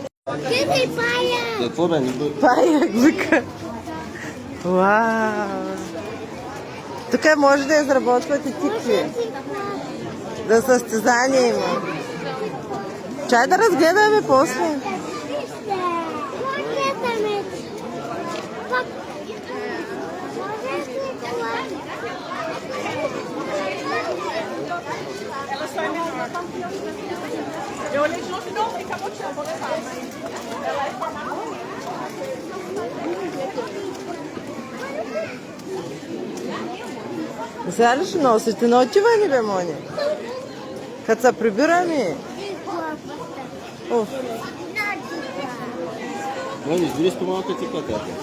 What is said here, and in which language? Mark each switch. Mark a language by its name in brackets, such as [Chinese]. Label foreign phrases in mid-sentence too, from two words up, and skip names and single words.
[Bulgarian] Къде пая? Какво бе? Паяк, вика. Вау! Тук може да изработвате тикви. За състезание има. Чай да разгледаме после. [Portuguese] Eu olhei de novo e não, acabou de tirar, vou levar. Ela é formada. [Bulgarian] Сега ли ще носите? Не отивани, бе, Мони? Като се прибираме. Оф. Мони, избери с по-малка киплата.